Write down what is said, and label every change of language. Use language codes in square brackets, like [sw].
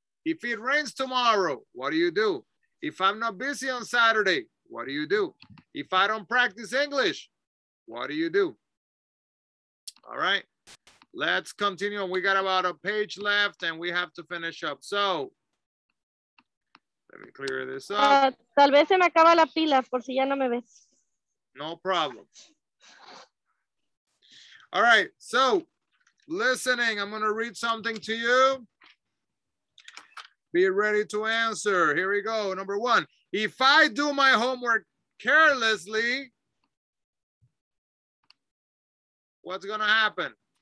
[en] If it rains tomorrow, what do you do? If I'm not busy on Saturday, what do you do? If I don't practice English, what do you do? All right, let's continue. We got about a page left and we have to finish up. So, let me clear this up. [es] Tal vez se me acaba la pila por si ya no me ves. [en] No problem. All right, so listening, I'm going to read something to you. Be ready to answer. Here we go. Number 1, if I do my homework carelessly, what's going to happen?